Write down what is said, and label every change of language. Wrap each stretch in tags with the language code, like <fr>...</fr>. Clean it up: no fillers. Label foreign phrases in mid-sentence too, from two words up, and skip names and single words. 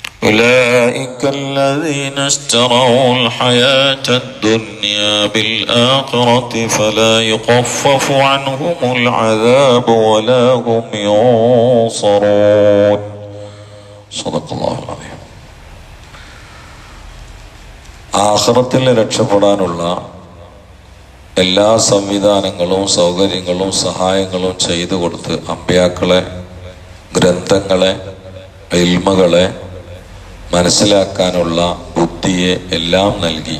<ar>أولئك الذين اشتروا الحياة الدنيا بالآخرة فلا يخفف عنهم العذاب ولا هم ينصرون. صدق الله العظيم.</ar> <ml>ആഖിറത്തിൽ രക്ഷപ്പെടാനുള്ള എല്ലാ സംവിധാനങ്ങളും സൗകര്യങ്ങളും സഹായങ്ങളും ചെയ്തു കൊടുത്ത് അമ്പിയാക്കളെ, ഗ്രന്ഥങ്ങളെ, ഇൽമുകളെ മനസ്സിലാക്കാനുള്ള ബുദ്ധിയെ എല്ലാം നൽകി.</ml>